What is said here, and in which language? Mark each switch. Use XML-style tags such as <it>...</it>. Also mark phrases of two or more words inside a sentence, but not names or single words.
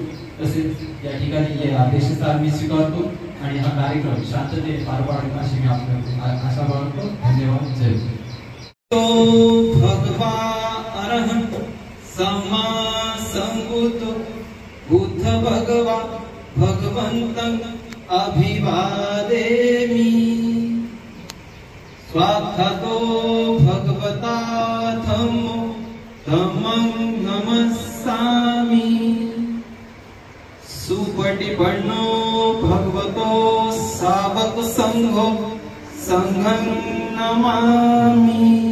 <mr>तसेच या ठिकाणी अध्यक्षस्थान मी स्वीकारतो आणि हा कार्यक्रम शांततेने पार पाडेल अशी मी आपल्याला आशा बाळगतो. धन्यवाद. जय</mr> <pi>तो भगवा अरहंत सम्मा संबुद्ध बुद्ध भगवा भगवंतं अभिवादेमि. स्वागतो भगवता धम्मो धम्मं नमस्सामि. सुपटिपन्नो भगवतो सावक संघो संघं नमामि.</pi>